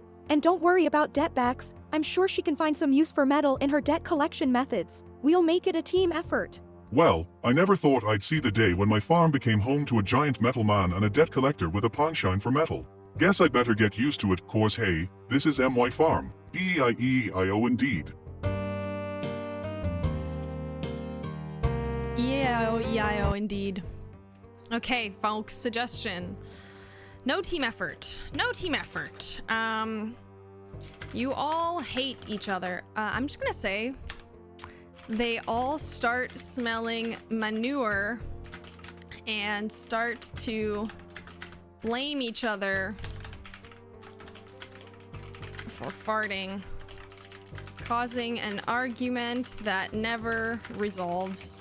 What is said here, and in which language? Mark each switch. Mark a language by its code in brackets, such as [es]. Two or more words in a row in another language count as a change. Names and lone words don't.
[en] And don't worry about Detbacks. I'm sure she can find some use for metal in her debt collection methods. We'll make it a team effort. Well, I never thought I'd see the day when my farm became home to a giant metal man and a debt collector with a penchant for metal. Guess I'd better get used to it, cause hey, this is MY Farm. E-I-E-I-O indeed. E-I-O, indeed. Okay, folks, suggestion. No team effort. No team effort. You all hate each other. I'm just gonna say they all start smelling manure and start to blame each other for farting, causing an argument that never resolves.